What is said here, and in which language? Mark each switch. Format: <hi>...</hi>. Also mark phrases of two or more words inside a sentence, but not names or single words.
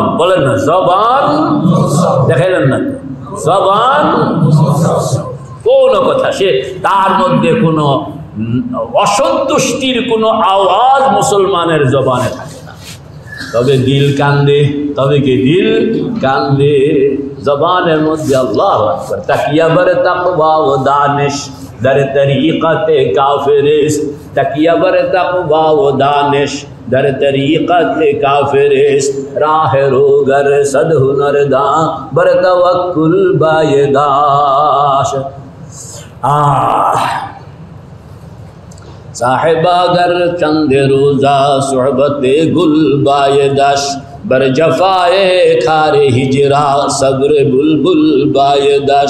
<bn>বলেন না, জবান দেখাইলেন না, জবান কোন কথা, সে তার মধ্যে কোনো অসন্তুষ্টির কোনো আওয়াজ মুসলমানের জবানে থাকে না। তবে দিল কান্দে, তবে কি দিল কান্দে। জবানের মধ্যে</bn> <ar>الله أكبر.</ar> <fa>تکیه بر تقوی و دانش در طریقت کافرست، تکیہ بر تقوی و دانش در طریقت کافرست، راہ روگر صد ہنرداں بر توکل بایداش۔ صاحب اگر چند روزہ صحبت گل بایداش، بر جفائے کھار ہجرا صبر بلبل بایداش۔</fa>